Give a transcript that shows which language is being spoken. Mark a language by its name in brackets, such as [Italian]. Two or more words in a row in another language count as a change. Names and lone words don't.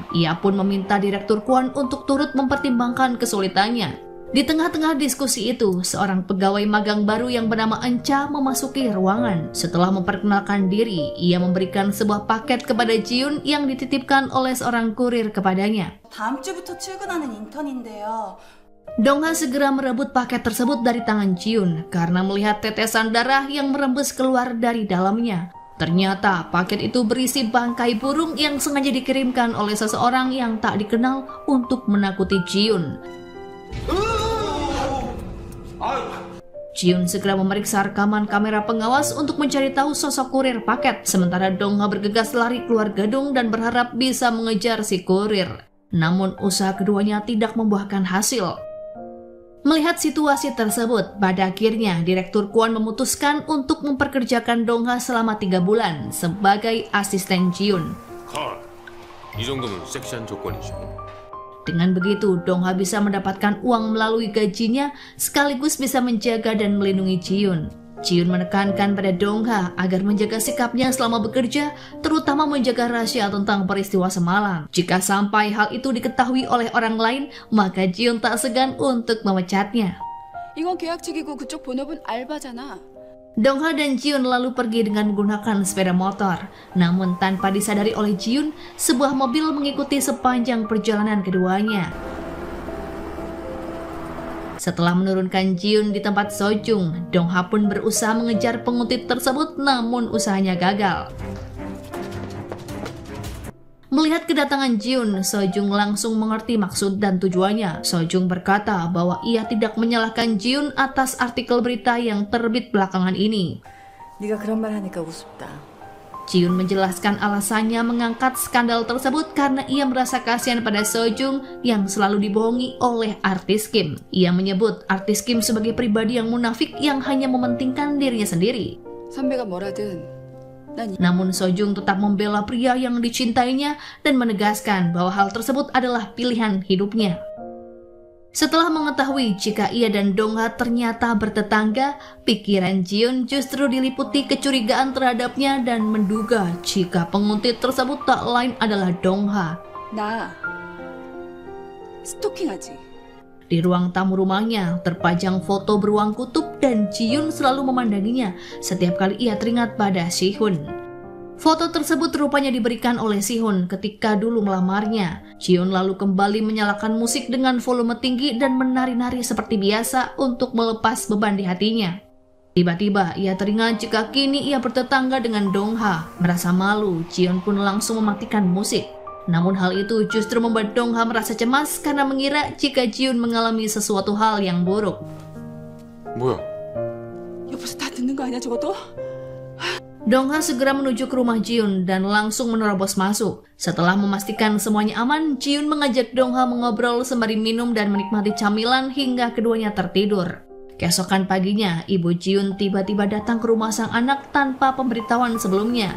[Indonesian] Ia pun meminta Direktur Kwon untuk turut mempertimbangkan kesulitannya. Di tengah-tengah diskusi itu, seorang pegawai magang baru yang bernama Encha memasuki ruangan. Setelah memperkenalkan diri, ia memberikan sebuah paket kepada Ji-yoon yang dititipkan oleh seorang kurir kepadanya. [Korean] 다음 주부터 출근하는 인턴인데요. [Indonesian] Dong-ha segera merebut paket tersebut dari tangan Ji-yoon karena melihat tetesan darah yang merembes keluar dari dalamnya. Ternyata paket itu berisi bangkai burung yang sengaja dikirimkan oleh seseorang yang tak dikenal untuk menakuti Ji-yoon. Ji-yoon segera memeriksa rekaman kamera pengawas untuk mencari tahu sosok kurir paket, sementara Dong-ha bergegas lari keluar gedung dan berharap bisa mengejar si kurir. Namun usaha keduanya tidak membuahkan hasil. Melihat situasi tersebut, pada akhirnya Direktur Kwon memutuskan untuk memperkerjakan Dong-ha selama 3 bulan sebagai asisten Ji-yoon. [Korean] 이 정도면 섹시한 조건이죠. [Indonesian] Dengan begitu, Dong-ha bisa mendapatkan uang melalui gajinya sekaligus bisa menjaga dan melindungi Ji-yoon. Ji-yoon menekankan pada Dong-ha agar menjaga sikapnya selama bekerja, terutama menjaga rahasia tentang peristiwa semalam. Jika sampai hal itu diketahui oleh orang lain, maka Ji-yoon tak segan untuk memecatnya. [Korean] 이건 계약직이고 그쪽 본업은 알바잖아. [Indonesian] Dong-ha dan Ji-yoon lalu pergi dengan menggunakan sepeda motor. Namun tanpa disadari oleh Ji-yoon, sebuah mobil mengikuti sepanjang perjalanan keduanya. Setelah menurunkan Ji-yoon di tempat Sojung, Dong-ha pun berusaha mengejar penguntit tersebut namun usahanya gagal. Melihat kedatangan Ji-yoon, Sojung langsung mengerti maksud dan tujuannya. Sojung berkata bahwa ia tidak menyalahkan Ji-yoon atas artikel berita yang terbit belakangan ini. [Korean] 네가 그런 말 하니까 우습다. [Indonesian] Ji-yoon menjelaskan alasannya mengangkat skandal tersebut karena ia merasa kasihan pada Sojung yang selalu dibohongi oleh artis Kim. Ia menyebut artis Kim sebagai pribadi yang munafik yang hanya mementingkan dirinya sendiri. [Korean] 선배가 뭐라든 [Indonesian] Namun Sojung tetap membela pria yang dicintainya dan menegaskan bahwa hal tersebut adalah pilihan hidupnya. Setelah mengetahui jika ia dan Dongha ternyata bertetangga, pikiran Jiun justru diliputi kecurigaan terhadapnya dan menduga jika penguntit tersebut tak lain adalah Dongha. [Korean] 나 스토킹하지. [Indonesian] Di ruang tamu rumahnya terpajang foto beruang kutub dan Jiun selalu memandanginya setiap kali ia teringat pada Sihun. Foto tersebut rupanya diberikan oleh Sihun ketika dulu melamarnya. Jiun lalu kembali menyalakan musik dengan volume tinggi dan menari-nari seperti biasa untuk melepas beban di hatinya. Tiba-tiba ia teringat jika kini ia bertetangga dengan Dongha. Merasa malu, Jiun pun langsung mematikan musik. Namun hal itu justru membuat Dongha merasa cemas karena mengira jika Jiun mengalami sesuatu hal yang buruk. [Korean] 뭐야? 옆에서 다 듣는 거 아니야 저것도? [Indonesian] Dongha segera menuju ke rumah Jiun dan langsung menerobos masuk. Setelah memastikan semuanya aman, Jiun mengajak Dongha mengobrol sembari minum dan menikmati camilan hingga keduanya tertidur. Keesokan paginya, ibu Jiun tiba-tiba datang ke rumah sang anak tanpa pemberitahuan sebelumnya.